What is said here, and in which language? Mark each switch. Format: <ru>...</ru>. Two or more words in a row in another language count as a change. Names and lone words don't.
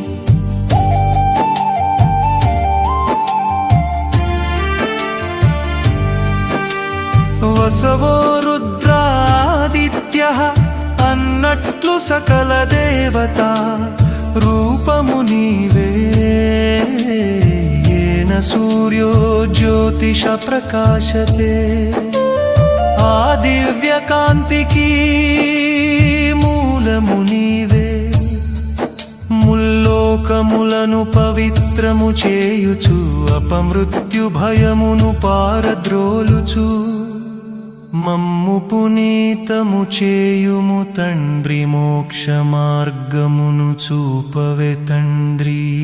<sa>వసవో రుద్రాదిత్యః</sa> <te>అన్నట్లు సకల దేవతా రూపము నీవే</te> <sa>येन सूर्यो ज्योतिष प्रकाशते।</sa> <te>ఆ దివ్య కాంతికి మూలము నీవే ముల్లోకములను పవిత్రము చేయుచు అపమృత్యు భయమును పారద్రోలుచు మమ్ము పునీతము చేయుము తండ్రి మోక్ష మార్గమును చూపవే తండ్రి।</te>